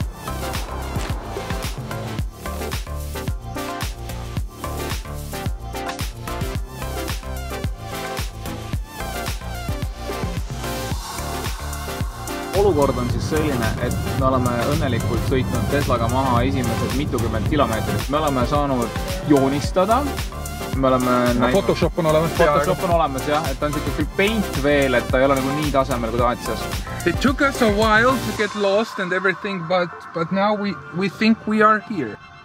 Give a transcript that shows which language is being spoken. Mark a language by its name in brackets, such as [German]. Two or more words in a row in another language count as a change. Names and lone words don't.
[Estonian] Olukord on siis selline, et me oleme õnnelikult sõitnud Teslaga maha esimesed mitukümmend kilomeetrit. Me oleme saanud joonistada. Me oleme näinud... Photoshop on olemas. Photoshop on olemas, jah. Et ta on siuke paint veel, et ta ei ole nagu nii tasemel, kui ta aetsias. [English] It took us a while to get lost and everything, but now we think we are here.